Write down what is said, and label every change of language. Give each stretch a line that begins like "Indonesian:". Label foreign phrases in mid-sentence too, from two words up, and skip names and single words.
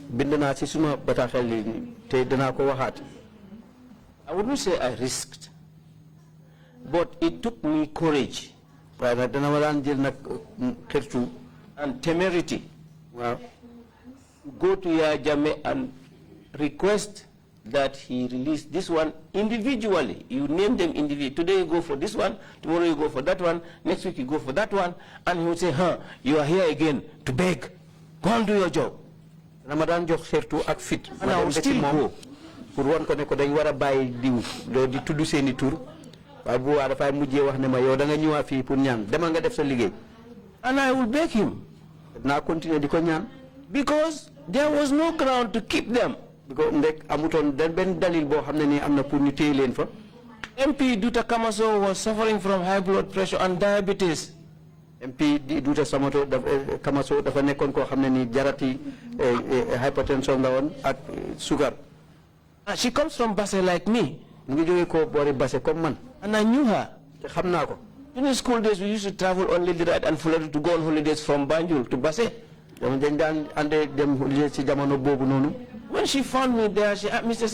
English: I wouldn't say I risked, but it took me courage and temerity to go to Yaya Jammeh and request that he release this one individually. You name them individually. Today you go for this one, tomorrow you go for that one, next week you go for that one, and he would say, you are here again to beg. Go and do your job. And I will still go.
Wolof: Pour one ko ne ko dañ wara bayyi diw do di tuddu seeni tour way bu wa da fay mujjé wax ne ma yow da nga ñëwa fi pour ñaan demal nga def sa liggéey.
English: And I will beg him
Wolof: na continuer diko ñaan
English: because there was no ground to keep them.
Wolof: Because ndek amuton ben dalil bo xamne ni amna pour ñu téy leen fa.
English: MP Duta Kamaso was suffering from high blood pressure and diabetes.
Wolof: MP Duta Kamaso dafa nekkon ko xamne ni jarati hypertension la won ak sugar.
English: She comes from Basse like me. And I knew her. In the school days, we used to travel on Lady Ride and Fulani to go on holidays from Banjul to Basse. When she found me there, she asked Mr.